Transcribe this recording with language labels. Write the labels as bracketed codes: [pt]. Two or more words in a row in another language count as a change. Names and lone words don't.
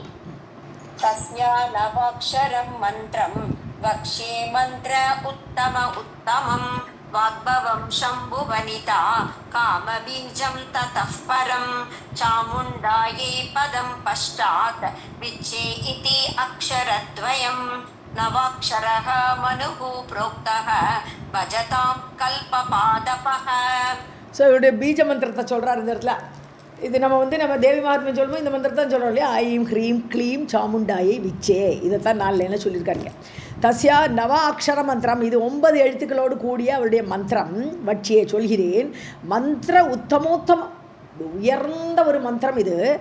[sa] तस्या नवाक्षरं मन्त्रं वक्ष्ये मन्त्र उत्तमं वाग्भवं शम्भुवनिता कामबीजं ततः परं चामुण्डायै पदं पश्चात् विच्चे इति अक्षरद्वयं नवाक्षरः मनुः प्रोक्तः भजतां कल्पपादपः. [ta] ஸோ இவருடைய பீஜ மந்திரத்தை சொல்கிறார் இந்த இடத்துல. இது நம்ம தேவி மகாத்மியம் சொல்லும்போது இந்த மந்திரத்தை தான் சொல்கிறோம் இல்லையா? [sa] ऐं ह्रीं क्लीं चामुण्डायै विच्चे, [ta] இதைத்தான் 4 என்ன சொல்லியிருக்காங்க. [sa] तस्या नव अक्षर मन्त्रम्, [ta] இது 9 எழுத்துக்களோடு கூடிய அவருடைய மந்திரம். வட்சியே சொல்கிறேன், [sa] मन्त्र उत्तमोत्तमम्, [ta] உயர்ந்த ஒரு மந்திரம் இது.